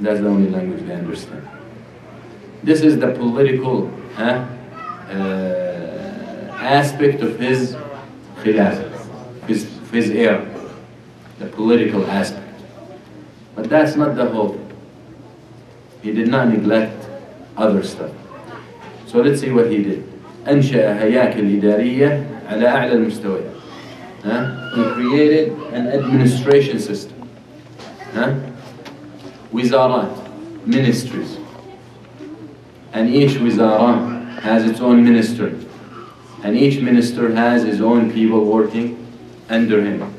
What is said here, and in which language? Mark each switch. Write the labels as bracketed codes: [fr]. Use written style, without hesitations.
[en] That's the only language they understand. This is the political aspect of his khilafah, his era, the political aspect. But that's not the whole thing. He did not neglect other stuff. So let's see what he did. [ar] أنشأ هياكل إدارية على أعلى المستويات. [en] He created an administration system. وزارات, ministries. And each wizara has its own minister. And each minister has his own people working under him.